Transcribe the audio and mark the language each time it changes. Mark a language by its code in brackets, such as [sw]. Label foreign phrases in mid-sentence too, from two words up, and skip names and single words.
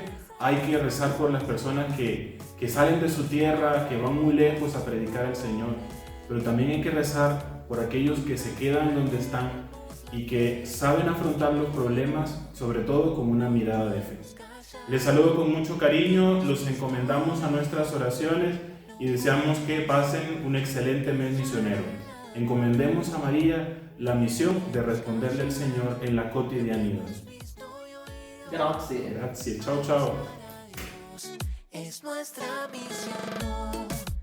[es] Hay que rezar por las personas que salen de su tierra, que van muy lejos a predicar al Señor, pero también hay que rezar por aquellos que se quedan donde están y que saben afrontar los problemas, sobre todo con una mirada de fe. Les saludo con mucho cariño, los encomendamos a nuestras oraciones y deseamos que pasen un excelente mes misionero. Encomendemos a María la misión de responderle al Señor en la cotidianidad. [it] Grazie. Grazie, ciao ciao. [es] Es nuestra misión.